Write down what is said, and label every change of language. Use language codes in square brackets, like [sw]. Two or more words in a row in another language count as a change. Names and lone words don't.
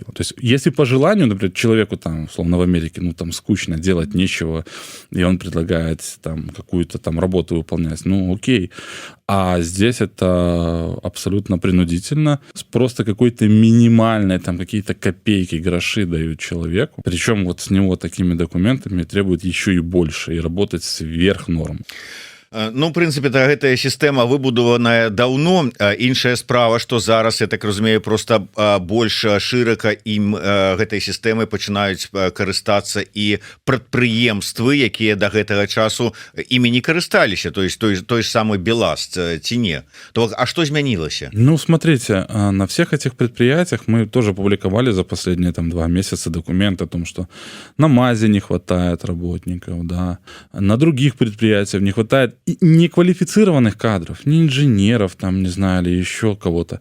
[ru] То есть, если по желанию, например, человеку условно в Америке, скучно, делать нечего, и он предлагает какую-то работу выполнять, окей. А здесь это абсолютно принудительно, просто какой-то минимальной, какие-то копейки, гроши дают человеку. Причем с него такими документами требуют еще и больше, и работать сверх норм. [be] В прынцыпе, гэтая сістэма выбудаваная даўно. Іншая справа, што зараз, я так разумею, просто больш шырака ім гэтай сістэмай пачынаюць карыстацца і прадпрыемствы, якія да гэтага часу імі не карысталіся, [ru] то есть [be] той ж самы Беласт, ці не? А што змянілася? [ru] Смотрите, на всех этих предприятиях мы тоже публиковали за последние 2 месяца документы о том, что на МАЗе не хватает работников, да, на других предприятиях не хватает неквалифицированных кадров, не инженеров, не знаю, или еще кого-то.